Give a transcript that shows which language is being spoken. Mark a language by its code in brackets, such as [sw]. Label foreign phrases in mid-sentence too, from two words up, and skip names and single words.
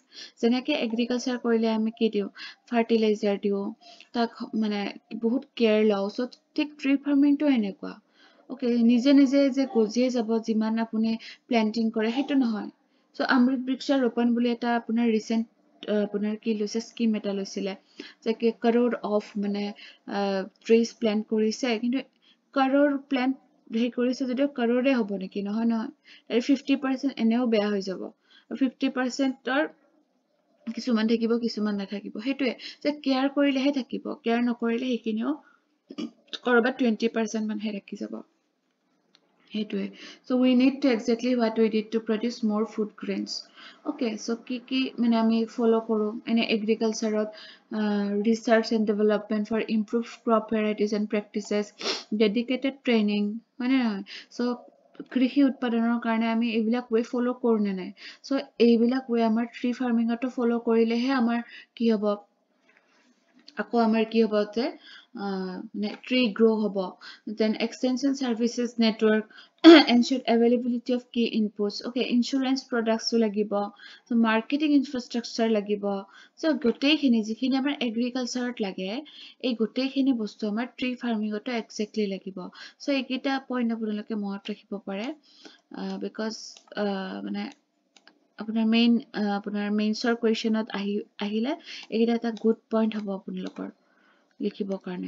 [as] যেনেকে agriculture কৰিলে আমি কি দিওঁ, fertilizer দিওঁ, তাক মানে বহুত কেয়াৰ লওঁ। So, ঠিক [en] tree farming [as] তো এনেকুৱা। অ'কে, নিজে নিজে যে গজিয়ে যাব যিমান আপুনি প্লেণ্টিং কৰে, সেইটো নহয়। চ' অমৃত বৃক্ষ ৰোপণ বুলি এটা আপোনাৰ ৰিচেণ্ট আপোনাৰ কি লৈছে, স্কিম এটা লৈছিলে যে [en] crore of [as] মানে [en] trees plant [as] কৰিছে, কিন্তু [en] crore plant [as] হেৰি কৰিছে যদিও কৰ'ৰে হ'ব নেকি, নহয় নহয়, 50% এনেও বেয়া হৈ যাব, 50%ৰ কিছুমান থাকিব, কিছুমান নাথাকিব। সেইটোৱে যে কেয়াৰ কৰিলেহে থাকিব, কেয়াৰ নকৰিলে সেইখিনিও কৰবাত 20% মানহে ৰাখি যাব। সেইটোৱে। [en] So we need to exactly what we did to produce more food grains. Okay, so [as] কি মানে আমি ফলো কৰোঁ এনে এগ্ৰিকালচাৰত, [en] research and development for improved crop varieties and practices, dedicated training, [as] হয় নে নহয়? So কৃষি উৎপাদনৰ কাৰণে আমি এইবিলাক ৱে ফলো কৰোঁ নে নাই? চ' এইবিলাক ৱে আমাৰ [en] tree farming [as] ফলো কৰিলেহে আমাৰ কি হ'ব, আকৌ আমাৰ কি হ'ব যে [en] tree grow' [as] হ'ব। [en] then extension services network, ensure availability of key inputs, okay, insurance products লাগিব, so marketing infrastructure লাগিব। [as] So গোটেইখিনি যিখিনি আমাৰ এগ্ৰিকালচাৰত লাগে, এই গোটেইখিনি বস্তু আমাৰ [en] tree farming exactly [as] লাগিব। চ' এইকেইটা পইণ্ট আপোনালোকে মনত ৰাখিব পাৰে, বিকজ মানে আপোনাৰ [en] mains question [as] আহিলে এইকেইটা এটা [en] good point [as] হ'ব আপোনালোকৰ লিখিবৰ কাৰণে।